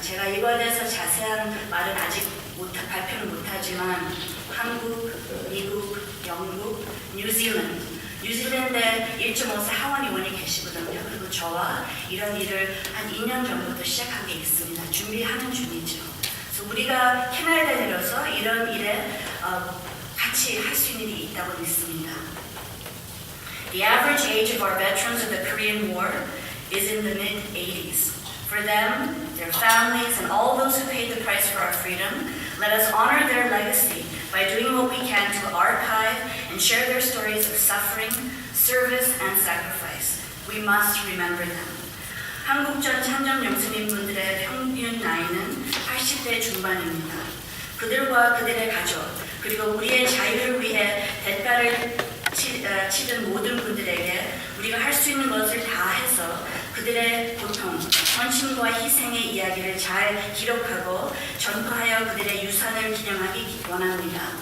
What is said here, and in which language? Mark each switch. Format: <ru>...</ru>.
<ko>제가 이거에 대해서 자세한 말은 아직 발표는 못하지만 한국, 미국, 영국, 뉴질랜드에 1.5세 하원 의원이 계시거든요. 그리고 저와 이런 일을 한 2년 전부터 시작한 게 있습니다. 준비하는 중이죠. 그래서 우리가 캐나다에 내려서 이런 일에 같이 할 수 있는 일이 있다고 믿습니다.</ko> <en>The average age of our veterans of the Korean War is in the mid-80s. For them, their families, and all those who paid the price for our freedom, let us honor their legacy by doing what we can to archive and share their stories of suffering, service, and sacrifice. We must remember them.</en> <ko>한국전 참전 영수님분들의 평균 나이는 80대 중반입니다. 그들과 그들의 가족, 그리고 우리의 자유를 위해 대가를 치른 모든 분들에게 우리가 할 수 있는 것을 다 해서 그들의 고통, 헌신과 희생의 이야기를 잘 기록하고 전파하여 그들의 유산을 기념하기 원합니다.</ko>